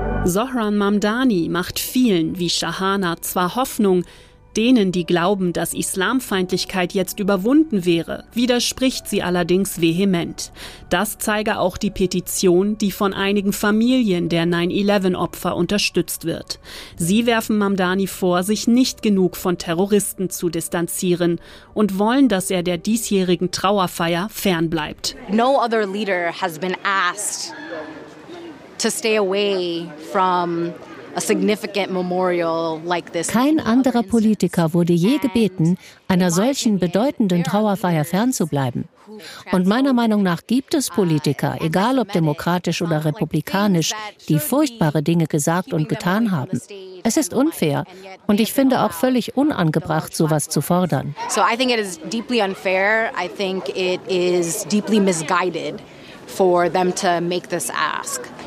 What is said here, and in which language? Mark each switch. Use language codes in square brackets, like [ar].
[de] Zohran Mamdani macht vielen wie Shahana zwar Hoffnung, denen, die glauben, dass Islamfeindlichkeit jetzt überwunden wäre, widerspricht sie allerdings vehement. Das zeige auch die Petition, die von einigen Familien der 9/11-Opfer unterstützt wird. Sie werfen Mamdani vor, sich nicht genug von Terroristen zu distanzieren und wollen, dass er der diesjährigen Trauerfeier fernbleibt. [en] No other leader has been asked to stay away from [de] Kein anderer Politiker wurde je gebeten, einer solchen bedeutenden Trauerfeier fernzubleiben. Und meiner Meinung nach gibt es Politiker, egal ob demokratisch oder republikanisch, die furchtbare Dinge gesagt und getan haben. Es ist unfair und ich finde auch völlig unangebracht, sowas zu fordern. [en] So I think it is deeply unfair. I think it is deeply misguided for them to make this ask.